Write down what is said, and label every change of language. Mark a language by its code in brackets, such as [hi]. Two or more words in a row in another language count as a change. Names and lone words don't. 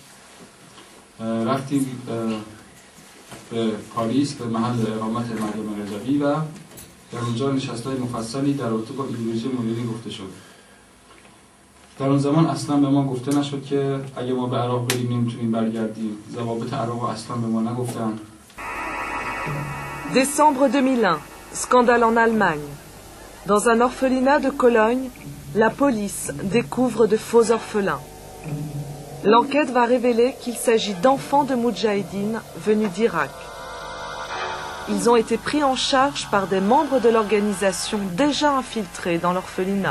[fa] رفتیم به پاریس به محل اقامت مریم رجبی و در اونجا نشست‌های مفصلی در رابطه با ایدئولوژی مجاهدین گفته شد. در اون زمان اصلا به ما گفته نشد که اگه ما به عراق بریم نمیتونیم برگردیم. ضوابط عراق اصلا به ما نگفتن. [fr] Décembre 2001, scandale en Allemagne. Dans un orphelinat de Cologne, la police découvre de faux orphelins. L'enquête va révéler qu'il s'agit d'enfants de moudjahidines venus d'Irak. Ils ont été pris en charge par des membres de l'organisation déjà infiltrés dans l'orphelinat.